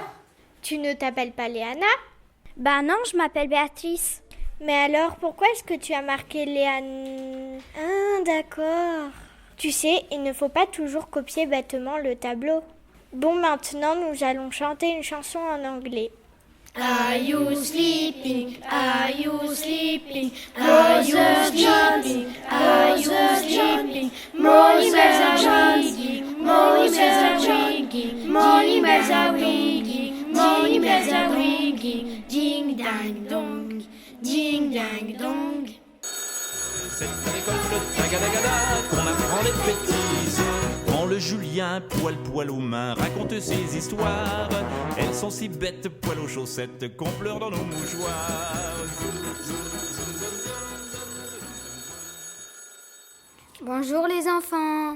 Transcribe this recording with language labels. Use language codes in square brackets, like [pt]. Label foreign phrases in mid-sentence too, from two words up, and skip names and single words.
[fr] Tu ne t'appelles pas Léana? Bah non, je m'appelle Béatrice. Mais alors, pourquoi est-ce que tu as marqué Léane? Ah, d'accord. Tu sais, il ne faut pas toujours copier bêtement le tableau. Bon, maintenant, nous allons chanter une chanson en anglais. [en] Are you sleeping? Are you sleeping? Are you sleeping? Are you sleeping? Morning bells are ringing. Morning bells are ringing. Morning bells are ringing. Morning bells are ringing. Ding dang dong. Ding dang dong. [fr] C'est à l'école tagadagada qu'on apprend des bêtises. Quand le Julien, poil aux mains, raconte ses histoires, elles sont si bêtes, poil aux chaussettes, qu'on pleure dans nos mouchoirs. Bonjour les enfants.